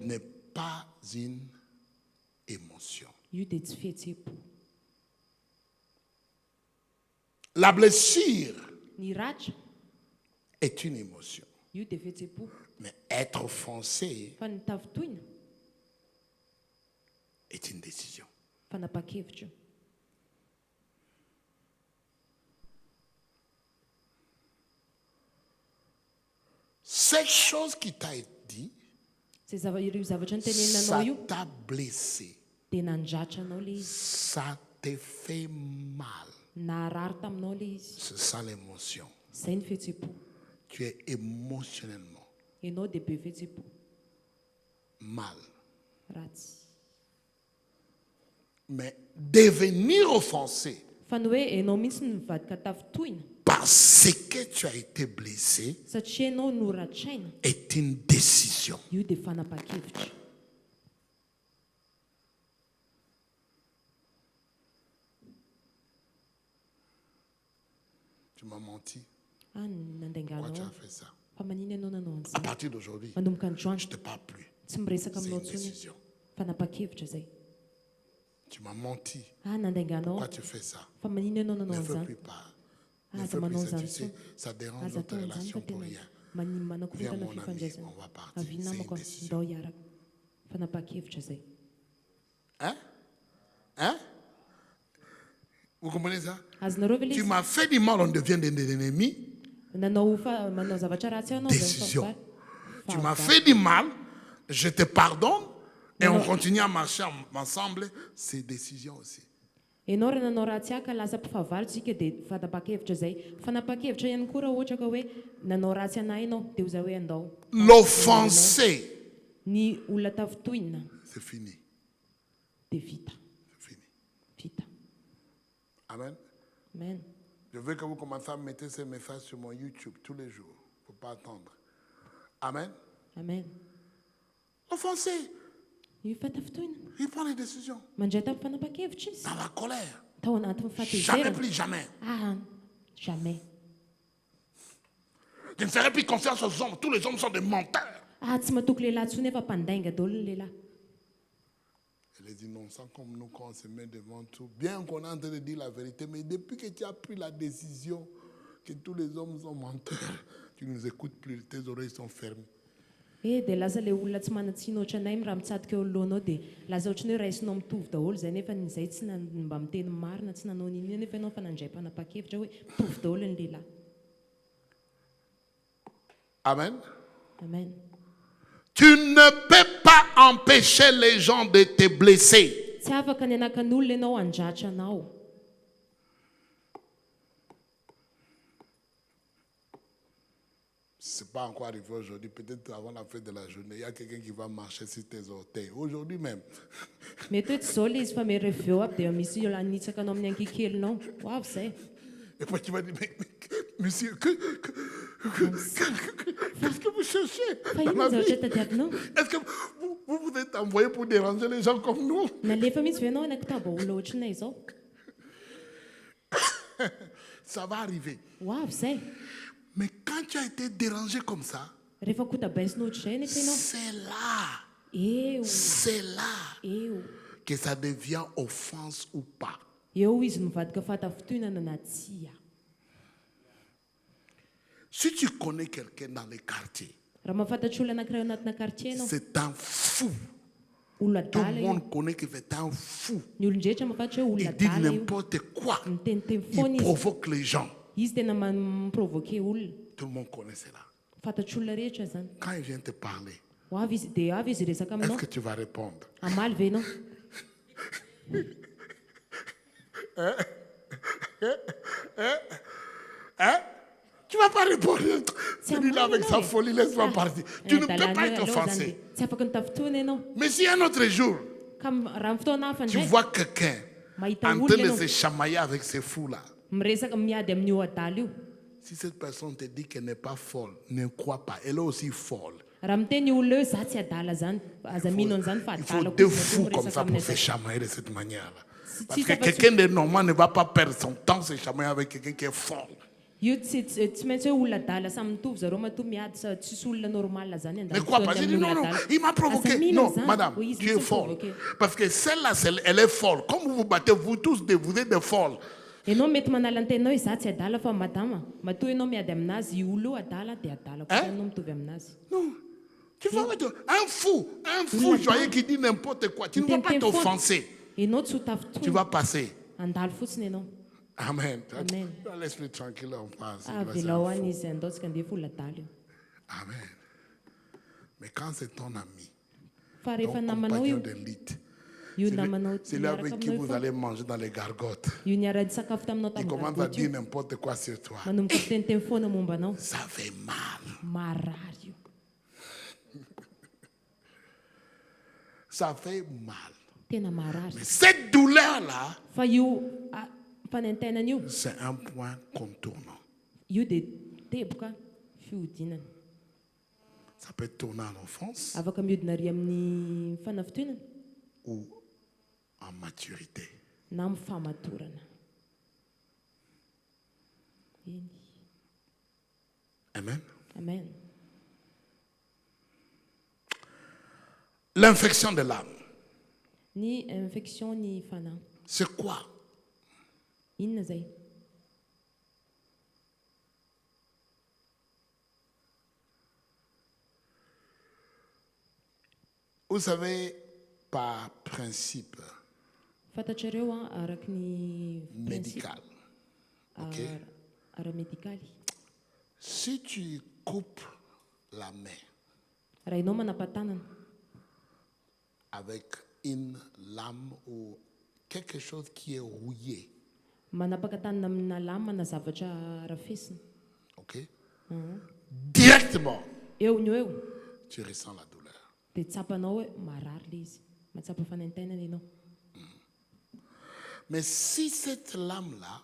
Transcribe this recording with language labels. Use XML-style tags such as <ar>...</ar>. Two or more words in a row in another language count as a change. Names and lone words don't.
<fr>n'est pas une émotion.</fr> <mg>io dia tsy fihetseham-po.</mg> <fr>La blessure</fr> <mg>Ny ratra,</mg> <fr>est une émotion.</fr> <mg>io dia fihetseham-po.</mg> <fr>Mais être offensé</fr> <mg>Fa ny tafitohina,</mg> <fr>est une décision.</fr> <mg>fanapa-kevitra.</mg> <fr>Cette chose qui t'a été dit,</fr> <mg>Ireo zavatra</mg> <fr>ça</fr> <mg>nytenenanao io</mg> <fr>t'a blessé.</fr> <mg>dia nandratra anao le izy.</mg> <fr>Ça te fait mal.</fr> <mg>Naharary taminao le izy.</mg> <fr>C'est ça l'émotion.</fr> <mg>Izay ny fihetseham-po.</mg> <fr>Tu es émotionnellement</fr> <mg>Ianao dia be fihetseham-po.</mg> <fr>mal.</fr> <mg>Ratsy.</mg> <fr>Mais devenir offensé</fr> <mg>Fa ny hoe ianao mihitsy ny mivadika tafitohina</mg> <fr>parce que tu as été blessé</fr> <mg>satria ianao no ratraina,</mg> <fr>est une décision.</fr> <mg>io dia fanapa-kevitra.</mg> <fr>Tu m'as menti.</fr> <mg>Ah, nandainganao</mg> <fr>Pourquoi tu as</fr> <mg>aho.</mg> <fr>fait ça?</fr> <mg>Fa manino ianao nanao</mg> <fr>À</fr> <mg>an'izay?</mg> <fr>partir d'aujourd'hui,</fr> <mg>Manomboka</mg> <fr>je</fr> <mg>androany,</mg> <fr>ne te parle plus.</fr> <mg>tsy miresaka</mg> <fr>C'est</fr> <mg>aminao</mg> <fr>une</fr> <mg>ntsony.</mg> <fr>décision.</fr> <mg>Fanapa-kevitra izay.</mg> <fr>Tu m'as menti.</fr> <mg>Ah, nandainganao</mg> <fr>Pourquoi</fr> <mg>aho.</mg> <fr>tu fais ça?</fr> <mg>Fa manino ianao nanao</mg> <fr>Ne veux</fr> <mg>an'izany?</mg> <fr>plus pas. Ne</fr> <mg>Aza</mg> <fr>veux plus</fr> <mg>manao</mg> <fr>ça. Tu</fr> <mg>an'izany</mg> <fr>sais,</fr> <mg>intsony.</mg> <fr>ça dérange</fr> <mg>Aza</mg> <fr>notre</fr> <mg>atao an'izany</mg> <fr>relation</fr> <mg>fa</mg> <fr>pour</fr> <mg>tena</mg> <fr>rien.</fr> <mg>manimana</mg> <fr>Viens,</fr> <mg>korotana</mg> <fr>mon ami,</fr> <mg>fifandraisana.</mg> <fr>on va partir.</fr> <mg>Avy</mg> <fr>C'est</fr> <mg>namako</mg> <fr>une</fr> <mg>a,</mg> <fr>décision.</fr> <mg>ndao hiaraka. Fanapa-kevitra izay.</mg> <fr>Hein? Hein? Vous comprenez ça?</fr> <mg>Azonareo ve le</mg> <fr>Tu</fr> <mg>izy?</mg> <fr>m'as fait du mal, on devient des ennemis.</fr> <mg>Manao zavatra ratsy ianao zay</mg> <fr>Décision.</fr> <mg>fahavalo.</mg> <fr>Tu m'as fait du mal, je te pardonne et Non, on non. continue à marcher ensemble. C'est décision aussi.</fr> <mg>Ianao raha nanao ratsy aka lasa mpifahavalo tsika dia fanapa-kevitra izay. Fanapa-kevitra ihany koa raha ohatra ka hoe nanao ratsy anahy ianao dia ho zay hoe andao.</mg> <fr>L'offensé,</fr> <mg>Ny olona tafitohina</mg> <fr>c'est fini.</fr> <mg>dia vita.</mg> <fr>C'est fini.</fr> <mg>Vita.</mg> <fr>Amen.</fr> <mg>Amen.</mg> <fr>Je veux que vous commenciez à mettre ces messages sur mon YouTube tous les jours. Il ne faut pas attendre. Amen.</fr> <mg>Amen.</mg> <fr>L'offensé,</fr> <mg>Io fa tafitohina.</mg> <fr>il prend les décisions.</fr> <mg>Mandray tamin'ny fanapa-kevitra izy.</mg> <fr>Dans la colère.</fr> <mg>Tao anatin'ny</mg> <fr>Jamais</fr> <mg>fahatezerana.</mg> <fr>plus, jamais. Ah, jamais. Je ne ferai plus confiance aux hommes. Tous les hommes sont des menteurs.</fr> <mg>Ah, tsy matoky lehilahy tsony efa mpandainga daholo ny lehilahy.</mg> <fr>Et les innocents comme nous, quand on se met devant tout, bien qu'on est en train de dire la vérité, mais depuis que tu as pris la décision que tous les hommes sont menteurs, tu ne nous écoutes plus, tes oreilles sont fermées.</fr> <mg>Dia lasa le olona tsy manatsina ohatranay raha mitsatoka eo alohanao dia lasa ohatrany hoe raisinao mitovy daholo zay nefa izay tsy mba miteny marina tsy nanao ninona nefa ianao fa nandray mpanapa-kevitra hoe mitovy daholo ny lehilahy.</mg> <fr>Amen.</fr> <mg>Amen.</mg> <fr>Tu ne peux pas empêcher les gens de te blesser.</fr> <mg>Tsy afaka ny anakan'olona ianao handratra anao.</mg> <fr>Ce n'est pas encore arrivé aujourd'hui. Peut-être avant la fin de la journée, il y a quelqu'un qui va marcher sur tes orteils. Aujourd'hui même.</fr> <mg>Mety hoe tsy zao ilay izy fa mereveo aby dia misy olona hanitsaka anao amin'ny ankikelinao. Ho avy izay.</mg> <fr>Et puis tu vas dire, mais monsieur, qu'est-ce que vous cherchez</fr> <mg>Fa</mg> <fr>dans</fr> <mg>ino</mg> <fr>la</fr> <mg>ny zavatra</mg> <fr>vie?</fr> <mg>tadiavinao?</mg> <fr>Est-ce que vous êtes envoyé pour déranger les gens comme nous?</fr> <mg>Nalefa mihitsy ve ianao anakitaba olona ohatranay izao?</mg> <fr>Ça va arriver.</fr> <mg>Ho avy izay.</mg> <fr>Mais quand tu as été dérangé comme ça,</fr> <mg>Rehefa kotabaisinao ohatr'izay nefa ianao.</mg> <fr>c'est là</fr> <mg>Eo.</mg> <fr>que ça devient offense ou pas.</fr> <mg>Eo izy mivadika fahatafitonana na tsia.</mg> <fr>Si tu connais quelqu'un dans les quartiers,</fr> <mg>Raha mahafantatra olona anankiray ao anatina quartier ianao,</mg> <fr>c'est un fou.</fr> <mg>olona</mg> <fr>Tout le</fr> <mg>dala io.</mg> <fr>monde connaît que c'est un fou.</fr> <mg>Ny olon-drehetra mahafantatra hoe olona</mg> <fr>Il dit</fr> <mg>dala io.</mg> <fr>n'importe quoi.</fr> <mg>Miteniteny</mg> <fr>Il</fr> <mg>foana izy.</mg> <fr>provoque les gens.</fr> <mg>Izy tena mamprovoke olona.</mg> <fr>Tout le monde connaît cela.</fr> <mg>Fantatr' olona rehetra zany.</mg> <fr>Quand il vient te parler,</fr> <mg>Ho avy izy dia avy izy resaka</mg> <fr>est-ce</fr> <mg>aminao.</mg> <fr>que tu vas répondre?</fr> <mg>Amaly ve ianao?</mg> <fr>Hein? Tu ne vas pas répondre. C'est Celui-là un mal, avec sa non, folie, laisse-moi partir. Tu ne peux pas être offensé.</fr> <mg>Tsy afaka ny tafitonana ianao.</mg> <fr>Mais si un autre jour,</fr> <mg>Ka raha ny fotoana hafa</mg> <fr>tu</fr> <mg>indray</mg> <fr>vois quelqu'un</fr> <mg>mahita</mg> <fr>en</fr> <mg>olona</mg> <fr>train de</fr> <mg>ianao</mg> <fr>se chamailler avec ces fous-là,</fr> <mg>miresaka miady amin'io adala io.</mg> <fr>si cette personne te dit qu'elle n'est pas folle, ne crois pas. Elle est aussi folle.</fr> <mg>Raha miteny olona hoe za tsy adala zany, aza mino an'izany fa</mg> <fr>Il faut</fr> <mg>adala</mg> <fr>deux</fr> <mg>koa izy</mg> <fr>fous</fr> <mg>natao</mg> <fr>comme</fr> <mg>miresaka</mg> <fr>ça pour</fr> <mg>amin'ny</mg> <fr>se</fr> <mg>adala.</mg> <fr>chamailler de cette manière-là. Si Parce que ça va quelqu'un de normal ne va pas perdre son temps se chamailler avec quelqu'un qui est folle.</fr> <mg>Io tsy maintsy hoe olona adala samy mitovy zareo matoa miady sa tsisy olona normal zany</mg> <fr>Mais quoi? Parce qu'il dit non, non, il m'a provoqué. Non, madame, tu es folle. Parce que celle-là, elle est folle. Comme vous vous battez, vous tous, vous êtes des folles.</fr> <mg>Ianao mety manala ny tenao hoe za tsy adala fa madama matoa ianao miady aminazy io olo io adala dia adala koa ianao mitovy aminazy.</mg> <fr>Non. Tu vas mettre un fou joyeux qui dit n'importe quoi. Tu ne vas pas t'offenser.</fr> <mg>Ianao tsy ho</mg> <fr>Tu</fr> <mg>tafitoy,</mg> <fr>vas passer.</fr> <mg>andalo fotsiny ianao.</mg> <fr>Amen.</fr> <mg>Amen.</mg> <fr>Laisse-le tranquille en France.</fr> <mg>Avela ho any izy andaotsika andefa olona adala io.</mg> <fr>Amen. Mais quand c'est ton ami,</fr> <mg>Fa</mg> <fr>ton</fr> <mg>rehefa namanao</mg> <fr>compagnon</fr> <mg>io,</mg> <fr>de lit,</fr> <mg>io namanao</mg> <fr>c'est lui</fr> <mg>miaraka</mg> <fr>avec qui</fr> <mg>aminao io</mg> <fr>vous</fr> <mg>fa</mg> <fr>allez manger dans les gargotes.</fr> <mg>io niarady sakafo taminao</mg> <fr>Il</fr> <mg>tamin'ny</mg> <fr>commence à</fr> <mg>gargoty</mg> <fr>dire</fr> <mg>io,</mg> <fr>n'importe quoi sur toi.</fr> <mg>manomboka fiteniteny foana momba anao.</mg> <fr>Ça fait mal.</fr> <mg>Marary io.</mg> <fr>Ça fait mal.</fr> <mg>Tena marary.</mg> <fr>Mais cette douleur-là,</fr> <mg>Fa io fanentenana io,</mg> <fr>c'est un point contournant.</fr> <mg>io dia teboka fihodinana.</mg> <fr>Ça peut tourner en offense</fr> <mg>Afaka mihodina ary amin'ny fanafitonana</mg> <fr>ou en maturité.</fr> <mg>na amin'ny fahamatorana. Eny.</mg> <fr>Amen.</fr> <mg>Amen.</mg> <fr>L'infection de l'âme,</fr> <mg>Ny infection ny fanahy.</mg> <fr>c'est quoi?</fr> <mg>Inona zay?</mg> <fr>Vous savez, par principe</fr> <mg>Fantatrareo araky ny principe</mg> <fr>médical, ok?</fr> <mg>ara-medikaly.</mg> <fr>Si tu coupes la main</fr> <mg>Raha ianao manapa-tanana</mg> <fr>avec une lame ou quelque chose qui est rouillé,</fr> <mg>manapaka tanana amina lama na zavatra rafesina,</mg> <fr>ok? Directement,</fr> <mg>eo ny eo</mg> <fr>tu ressens la douleur.</fr> <mg>dia tsapanao hoe marary le izy, matsapa fanentenana ianao.</mg> <fr>Mais si cette lame-là</fr>